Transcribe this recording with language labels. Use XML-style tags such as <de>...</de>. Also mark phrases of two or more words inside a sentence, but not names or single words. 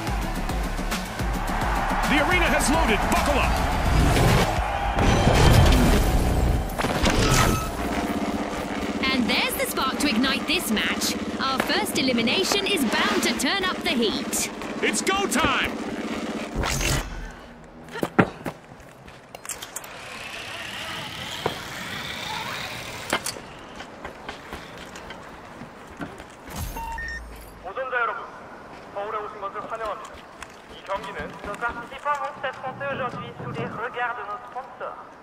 <en>The arena has loaded. Buckle up. And there's the spark to ignite this match. Our first elimination is bound to turn up the heat. It's go time!</en> <ko>도전자 여러분, 서울에 오신 것을 환영합니다. 이 경기는</ko> <fr>nos participants vont s'affronter aujourd'hui sous les regards de nos sponsors.</fr>